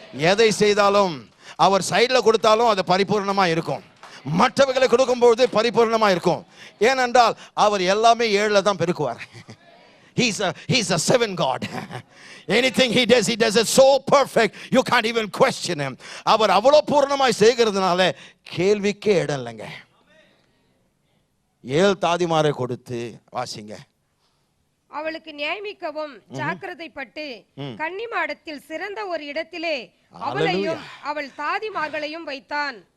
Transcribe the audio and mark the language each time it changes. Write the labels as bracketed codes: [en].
[ta] எதை செய்தாலும் அவர் சைட்ல கொடுத்தாலும் அது பரிபூர்ணமா இருக்கும். மற்றவர்களை கொடுக்கும்போது பரிபூர்ணமா இருக்கும். ஏனென்றால் அவர் எல்லாமே 7ல தான் பெருக்குவார். [en] He's a 7 God. Anything he does it so perfect you can't even question him. [ta] அவர் அவ்வளவு பூர்ணமாய் செய்கிறதுனால கேள்விக்கே இடம் இல்லைங்க. 7 தாதிமாரை கொடுத்து வாசிங்க. அவளுக்கு நியமிக்கவும் ஜாக்கிரதைப்பட்டு கன்னிமாடத்தில் சிறந்த ஒரு இடத்திலே அவளையும் அவள் தாதிமார்களையும் வைத்தான்.